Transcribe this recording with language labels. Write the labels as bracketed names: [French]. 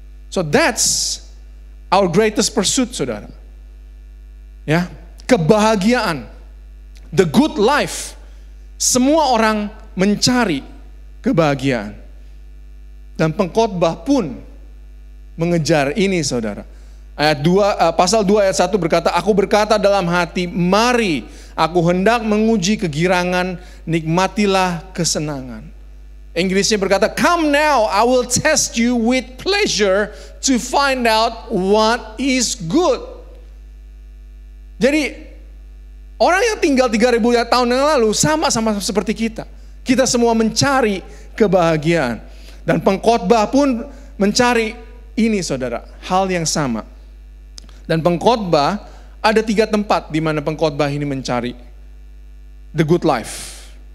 [English] So that's our greatest pursuit, saudara. [Indonesian] Ya, kebahagiaan, [English] the good life. [Indonesian] Semua orang mencari kebahagiaan. Dan pengkhotbah pun mengejar ini, saudara. Pasal 2 ayat 1 berkata, aku berkata dalam hati, mari aku hendak menguji kegirangan, nikmatilah kesenangan. Inggrisnya berkata, [English] come now, I will test you with pleasure to find out what is good. [Indonesian] Jadi, orang yang tinggal 3.000 tahun yang lalu sama-sama seperti kita. Kita semua mencari kebahagiaan. Dan pengkhotbah pun mencari ini, saudara, hal yang sama. Dan pengkhotbah ada 3 tempat di mana pengkhotbah ini mencari the good life.